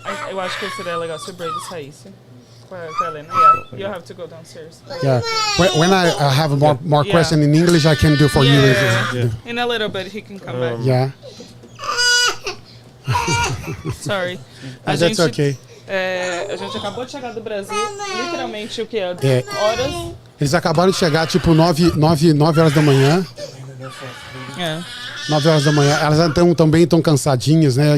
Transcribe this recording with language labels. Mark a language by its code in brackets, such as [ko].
[pt] Eu acho que seria legal se o Brady saísse. Com a Helena. [en] Yeah, you have to go downstairs. Yeah. When I have more question in English, I can do for you. Yeah. In a little bit, he can come back. Yeah. Sorry. That's okay. [pt] A gente acabou de chegar do Brasil, literalmente o que? Horas? Eles acabaram de chegar, tipo, 9 horas da manhã. 9 horas da manhã. Elas também estão cansadinhas, né?